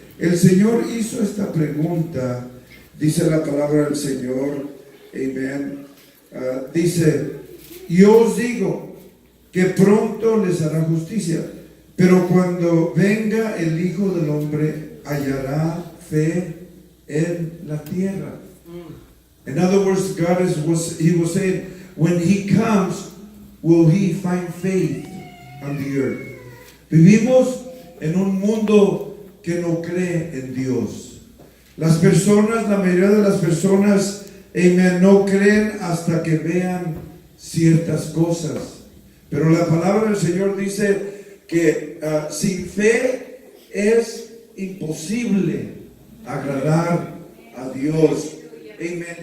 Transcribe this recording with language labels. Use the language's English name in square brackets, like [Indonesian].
[Spanish] El Señor hizo esta pregunta, dice la palabra del Señor, amen, dice: yo os digo que pronto les hará justicia, pero cuando venga el Hijo del Hombre, hallará fe en la tierra. [English] In other words, he was saying, when he comes, will he find faith on the earth? [Spanish] Vivimos en un mundo que no cree en Dios. Las personas, la mayoría de las personas, amen, no creen hasta que vean ciertas cosas. Pero la palabra del Señor dice que sin fe es imposible agradar a Dios. Amen.